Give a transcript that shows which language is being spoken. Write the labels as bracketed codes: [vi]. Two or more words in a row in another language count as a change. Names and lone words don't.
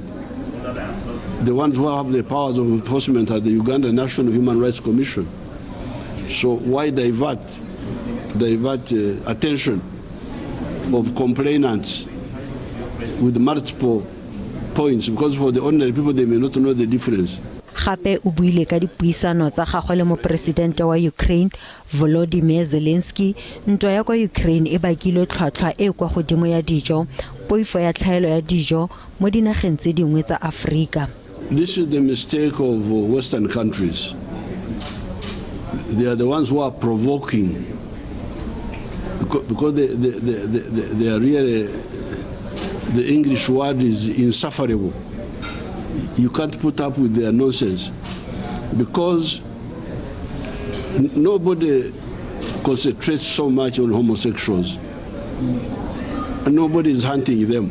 [en] The ones who have the powers of enforcement are the Uganda National Human Rights Commission. So why divert attention of complainants with multiple points? Because for the ordinary people, they may not know the difference. [tn] Gape o buile ka dipuisano tsa gagwe le mopresidente wa Ukraine Volodymyr Zelensky. Ntwa ya kwa Ukraine e bakile tlhwatlhwa e kwa godimo ya dijo, poifo ya tlhaelo ya dijo mo dinageng tse dingwe tsa Afrika. [en] This is the mistake of Western countries. They are the ones who are provoking, because they are really, the English word is insufferable. You can't put up with their nonsense, because nobody concentrates so much on homosexuals, and nobody is hunting them.